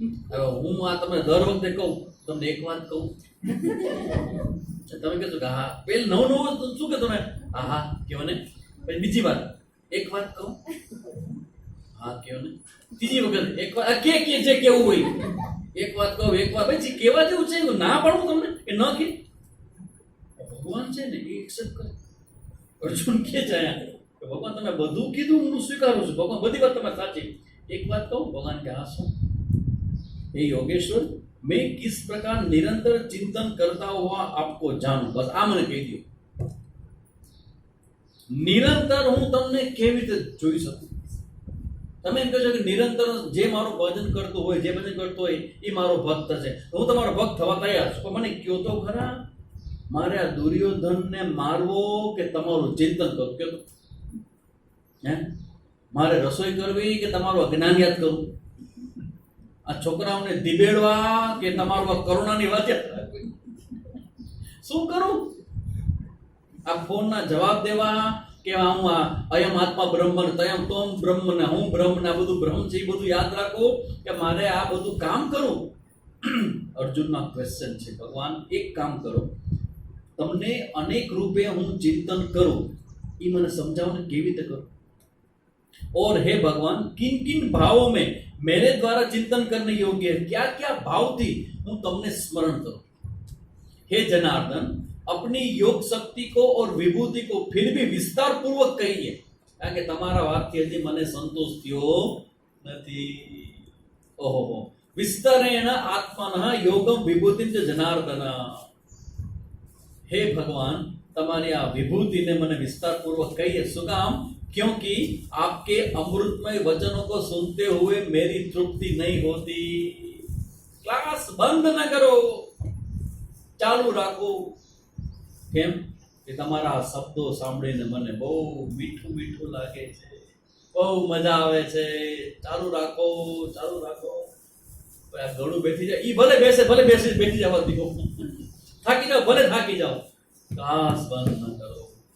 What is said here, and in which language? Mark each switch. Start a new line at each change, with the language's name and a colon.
Gujarati: હવે હું આ તમને દર વખતે કહું, તમને એક વાત કહું, તમે કહેશો કે હા પેલું નવું શું કે તમે હા હા કહો ને, પછી બીજી વાત એક વાત કહું, હા કહો ને, ત્રીજી વખત એક વાત કે જે કેવું હોય એક વાત કહું, એક વાત પછી કેવા જેવું છે ના પાડું તમને કે ન કે ભગવાન છે ને એ એક્સેપ્ટ કરે. અર્જુન કે છે કે ભગવાન તમે બધું કીધું હું સ્વીકારું છું, ભગવાન બધી વાત તમારી સાચી, એક વાત કહું. ભગવાન કે હા શું?
Hindi: हे योगेश्वर, मैं किस प्रकार निरंतर चिंतन करता हुआ आपको जानूं, बस आ
Gujarati: મને કહી દો. નિરંતર હું તમને કેવી રીતે જોઈ શકું? તમે એમ કહો છો કે નિરંતર જે મારું ભજન કરતો હોય, જે ભજન કરતો હોય એ મારો ભક્ત છે, હું તમારો ભક્ત થવા તૈયાર છું, પણ મને કયો તો ખરા, મારે આ દુર્યોધનને મારવો કે તમારું ચિંતન કરવું? કયો તો હે, મારે રસોઈ કરવી કે તમારું અજ્ઞાન યાદ કરવું? આ છોકરાઓને દિબેડવા કે તમારું કરુણાની વાત શું કરું? આ ફોનના જવાબ દેવા કે હું આ અયમ આત્મા બ્રહ્મ તયમ તોમ બ્રહ્મ ને હું બ્રહ્મ ને આ બધું બ્રહ્મ છે એ બધું યાદ રાખો કે મારે આ બધું કામ કરું? અર્જુનનો ક્વેશ્ચન છે, ભગવાન એક કામ કરો, તમને અનેક રૂપે હું ચિંતન કરું એ મને સમજાવો ને કેવી રીતે કરું?
Hindi: और हे भगवान, किन किन भावों में मेरे द्वारा चिंतन करने योग्य है, क्या क्या भाव थी
Gujarati: હું તમને સ્મરણ કરું?
Hindi: हे जनार्दन, अपनी योग शक्ति को और विभूति को फिर भी विस्तार पूर्वक कहिए,
Gujarati: કારણ કે તમારા વાતથી હજી મને સંતોષ થયો નથી.
Sanskrit: ઓહો, વિસ્તરેણ આત્મનઃ યોગમ વિભૂતિમ ચ જનાર્દન.
Gujarati: હે ભગવાન, તમારી આ વિભૂતિને મને વિસ્તાર પૂર્વક કહીએ. શું કામ?
Hindi: क्योंकि आपके अमृतमय वचनों को सुनते हुए मेरी तृप्ति नहीं होती. क्लास बंद न करो, चालू
Gujarati: રાખો. કેમ કે તમારા શબ્દો સાંભળીને મને બહુ મીઠું મીઠું લાગે છે, બહુ મજા આવે છે. ચાલુ રાખો, ચાલુ રાખો. ગળું બેઠી જાય, ઈ ભલે બેસે, ભલે બેઠી જવા દીધો, થાકી જાઓ, ભલે થાકી જાઓ, ક્લાસ બંધ ન કરો.